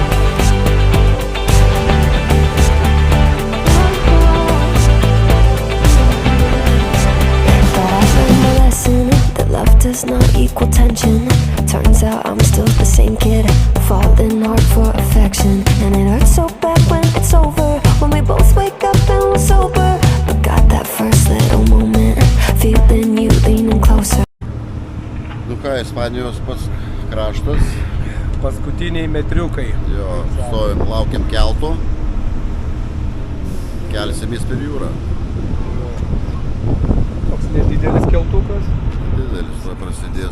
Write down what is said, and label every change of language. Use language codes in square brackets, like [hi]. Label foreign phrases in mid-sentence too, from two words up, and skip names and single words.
[en] But I learned a lesson that love does not equal tension. Turns out I'm still the same kid, falling hard for affection. And it hurts so bad when it's over, when we both wake up and we're sober. But got that first little moment, feeling you leaning closer. [lt] Nu ką, Ispanijos pats kraštas. Paskutiniai metriukai. Jo, stovim, laukiam kelto. Kelsimės per jūrą. Toks nedidelis keltukas. Didelis, va prasidės